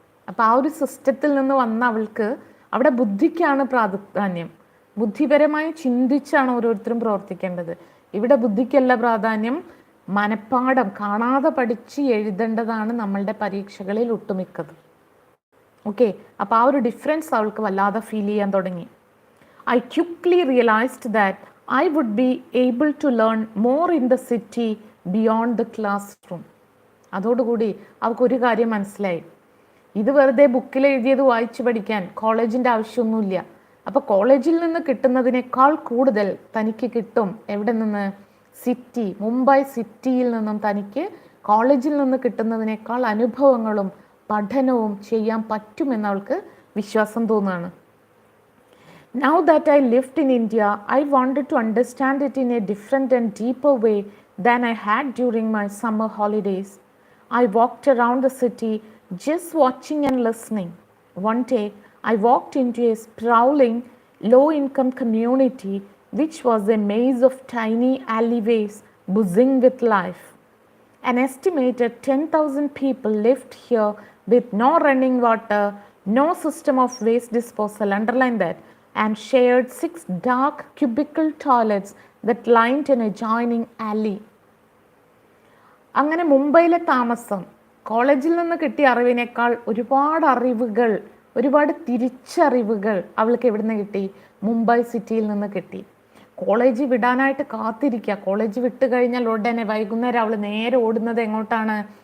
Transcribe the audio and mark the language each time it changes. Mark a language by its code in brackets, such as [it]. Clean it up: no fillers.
[ml] അപ്പോൾ ആ ഒരു സിസ്റ്റത്തിൽ നിന്ന് വന്ന അവൾക്ക് അവിടെ ബുദ്ധിക്കാണ് പ്രാധാന്യം. ബുദ്ധിപരമായി ചിന്തിച്ചാണ് ഓരോരുത്തരും പ്രവർത്തിക്കേണ്ടത്. ഇവിടെ ബുദ്ധിക്കല്ല പ്രാധാന്യം, മനപ്പാഠം കാണാതെ പഠിച്ച് എഴുതേണ്ടതാണ് നമ്മളുടെ പരീക്ഷകളിൽ ഒട്ടുമിക്കത്. ഓക്കെ, അപ്പോൾ ആ ഒരു ഡിഫറൻസ് അവൾക്ക് വല്ലാതെ ഫീൽ ചെയ്യാൻ തുടങ്ങി. [en] I quickly realized that I would be able to learn more in the city beyond the classroom. [ml] അതോടുകൂടി അവൾക്കൊരു കാര്യം മനസ്സിലായി. ഇത് വെറുതെ ബുക്കിൽ എഴുതിയത് വായിച്ചു പഠിക്കാൻ കോളേജിൻ്റെ ആവശ്യമൊന്നുമില്ല. അപ്പോൾ കോളേജിൽ നിന്ന് കിട്ടുന്നതിനേക്കാൾ കൂടുതൽ തനിക്ക് കിട്ടും എവിടെ നിന്ന്? സിറ്റി, മുംബൈ സിറ്റിയിൽ നിന്നും തനിക്ക് കോളേജിൽ നിന്ന് കിട്ടുന്നതിനേക്കാൾ അനുഭവങ്ങളും പഠനവും ചെയ്യാൻ പറ്റുമെന്ന് അവൾക്ക് വിശ്വാസം തോന്നുകയാണ്. [en] Now that I lived in India, I wanted to understand it in a different and deeper way than I had during my summer holidays. I walked around the city just watching and listening. One day, I walked into a sprawling, low-income community which was a maze of tiny alleyways buzzing with life. An estimated 10,000 people lived here with no running water, no system of waste disposal, underline that, and shared 6 dark cubicle toilets that lined an adjoining alley. [ml] അങ്ങനെ മുംബൈയിലെ താമസം കോളേജിൽ നിന്ന് കിട്ടിയ അറിവിനേക്കാൾ ഒരുപാട് അറിവുകൾ, ഒരുപാട് തിരിച്ചറിവുകൾ അവൾക്ക് എവിടുന്ന് കിട്ടി? മുംബൈ സിറ്റിയിൽ നിന്ന് കിട്ടി. കോളേജ് വിടാനായിട്ട് കാത്തിരിക്കുക. കോളേജ് വിട്ട് കഴിഞ്ഞാൽ ഉടനെ വൈകുന്നേരം അവൾ നേരെ ഓടുന്നത് എങ്ങോട്ടാണ്?